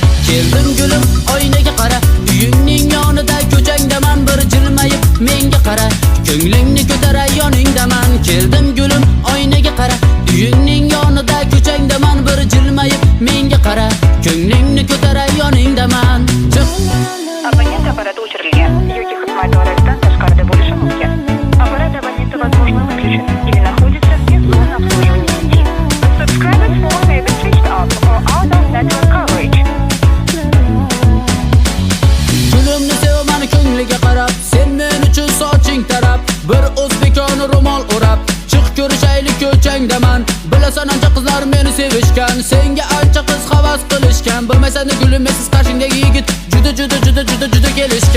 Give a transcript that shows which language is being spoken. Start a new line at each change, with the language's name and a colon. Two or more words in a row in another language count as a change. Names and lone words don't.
Uzbek: Keldim gulim, oynaga qara, uyingning yonida ko'changdaman, bir jilmayib menga qara. Ko'nglingni ko'taray yoningdaman. Keldim gulim, oynaga qara, uyingning yonida ko'changdaman, bir jilmayib menga qara. Ko'nglingni ko'taray yoningdaman. Абонент аппарата o'chirilgan yoki xizmat doirasidan tashqarida bo'lishi mumkin.
Russian: Аппарат абонента, возможно, выключен или находится вне зоны обслуживания сети.
English: The subscriber's phone may be switched off or out of network coverage.
Uzbek: Gulimni sevman ko'ngliga qarab, sen men uchun soching tarab. Bir o'zbekona ro'mol o'rab, chiq ko'rishaylik ko'changdaman. Bilasan ancha qizlar meni sevishgan, senga ancha qiz havas qilishgan. Bilmaysan gulim, siz qarshingdagi yigit juda kelishgan.